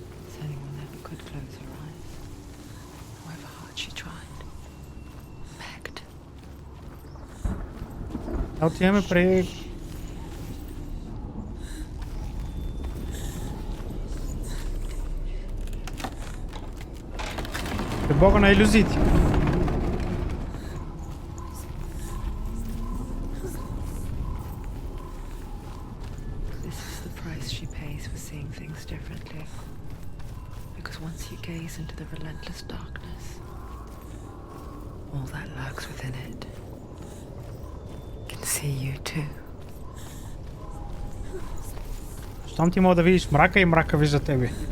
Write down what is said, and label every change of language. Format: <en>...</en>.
<en>Senua never could close her eyes, however hard she tried. Begged.</en> <bg>Отиваме при бога на илюзиите.</bg> <en>This is the price she pays for seeing things differently. Because once you gaze into the relentless darkness, all that lurks within it can see you too.</en> <bg>Щом ти мога да видиш мрака и мрака вижда тебе.</bg>